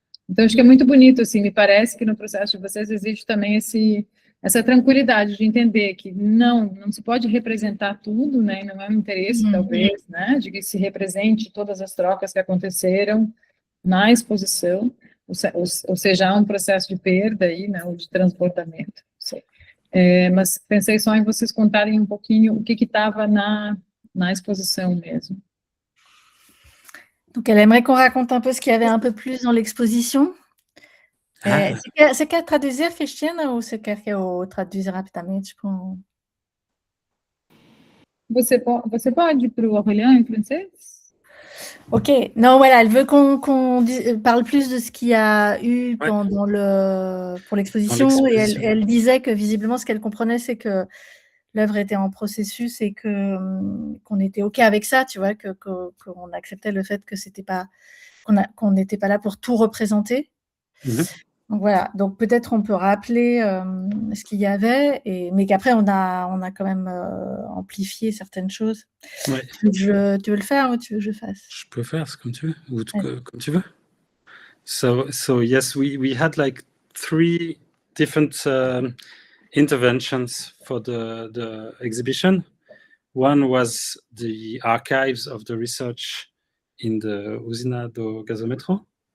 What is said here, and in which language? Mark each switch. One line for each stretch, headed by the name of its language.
Portuguese: Então, acho que é muito bonito, assim, me parece que no processo de vocês existe também essa tranquilidade de entender que não se pode representar tudo, né, e não é um interesse, talvez, né, de que se represente todas as trocas que aconteceram na exposição, ou seja, há um processo de perda aí, né, ou de transbordamento, não sei. Mas pensei só em vocês contarem um pouquinho o que estava na exposição mesmo.
French: Donc, elle aimerait qu'on raconte un peu ce qu'il y avait un peu plus dans l'exposition.
Portuguese: Você quer traduzir, Cristina, ou você quer que eu traduza rapidamente? Você pode para o Aurélien em francês?
French: Ok, non, voilà, elle veut qu'on parle plus de ce qu'il y a eu pour l'exposition, et elle disait que visiblement ce qu'elle comprenait, c'est que l'œuvre était en processus et qu'on était ok avec ça, tu vois, qu'on acceptait le fait que c'était pas, qu'on n'était pas là pour tout représenter. Donc voilà, donc peut-être on peut rappeler ce qu'il y avait, mais qu'après on a quand même amplifié certaines choses. Ouais. Tu veux le faire ou tu veux que je fasse? Je peux faire, c'est comme tu veux, ou comme tu veux.
English: So yes, we had like 3 different interventions for the exhibition. One was the archives of the research in the Usina do Gasômetro.